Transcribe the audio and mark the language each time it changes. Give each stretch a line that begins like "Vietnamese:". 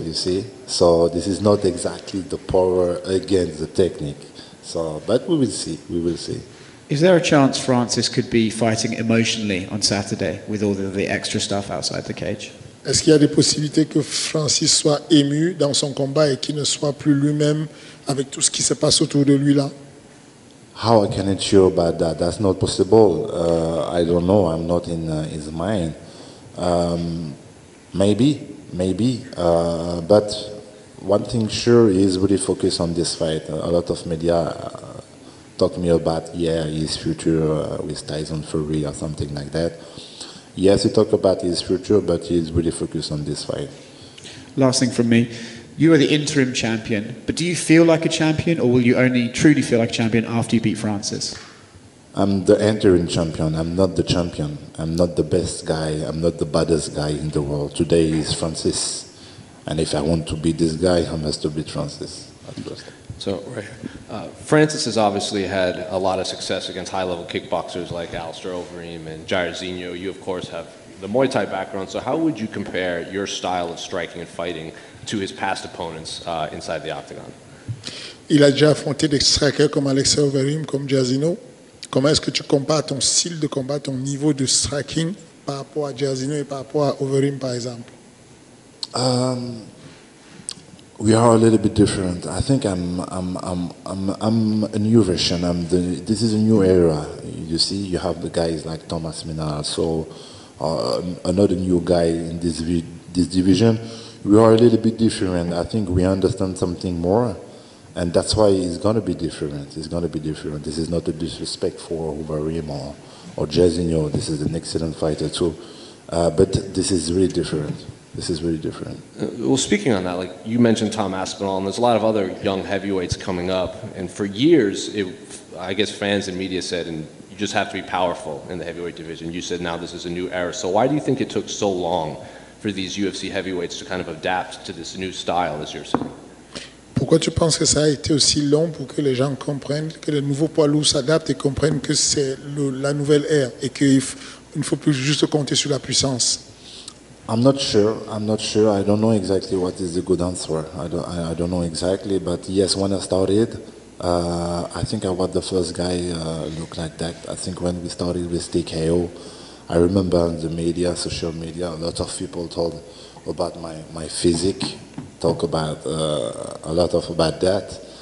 English: You see, so this is not exactly the power against the technique. So, but we will see. We will see. Is there a chance Francis could be fighting emotionally on Saturday with all the extra stuff outside the cage?
French: Est-ce qu'il y a des possibilités que Francis soit ému dans son combat et qu'il ne soit plus lui-même avec tout ce qui se passe autour de lui là?
English: How I can ensure about that? That's not possible. I don't know. I'm not in his mind. Maybe. But one thing sure is really focus on this fight. A lot of media talk to me about his future with Tyson Fury or something like that. Yes, he talk about his future, but he's really focused on this fight. Last thing from me. You are the interim champion, but do you feel like a champion, or will you only truly feel like a champion after you beat Francis? I'm the interim champion. I'm not the champion. I'm not the best guy. I'm not the baddest guy in the world. Today is Francis. And if I want to beat this guy, I must to beat Francis at first. So, right here. Francis has obviously had a lot of success against high-level kickboxers like Alistair Overeem and Jairzinho. You, of course, have the Muay Thai background. So how would you compare your style of striking and fighting to his past opponents inside the octagon?
French: Il a déjà affronté des strikers comme Alistair Overeem, comme Jairzinho. Comment est-ce que tu compares ton style de combat, ton niveau de striking par rapport à Jairzinho et par rapport à Overeem, par exemple?
English: We are a little bit different. I think I'm a new version. This is a new era. You see, you have the guys like Thomas Minard, so another new guy in this division. We are a little bit different. I think we understand something more, and that's why it's gonna be different. It's gonna be different. This is not a disrespect for Overeem or Jairzinho. This is an excellent fighter too. But this is really different. This is really different. Well, speaking on that, like you mentioned Tom Aspinall, and there's a lot of other young heavyweights coming up. And for years, I guess fans and media said, and you just have to be powerful in the heavyweight division. You said now this is a new era. So why do you think it took so long for these UFC heavyweights to kind of adapt to this new style, as you're saying?
French: Pourquoi tu penses que ça a été aussi long pour que les gens comprennent, que les nouveaux poids lourds s'adaptent et comprennent que c'est la nouvelle ère et qu'il ne faut plus juste compter sur la puissance?
English: I'm not sure. I don't know exactly what is the good answer. I don't know exactly. But yes, when I started, I think I was the first guy look like that. I think when we started with TKO, I remember in the media, social media, a lot of people told about my physique, talk about a lot of about that.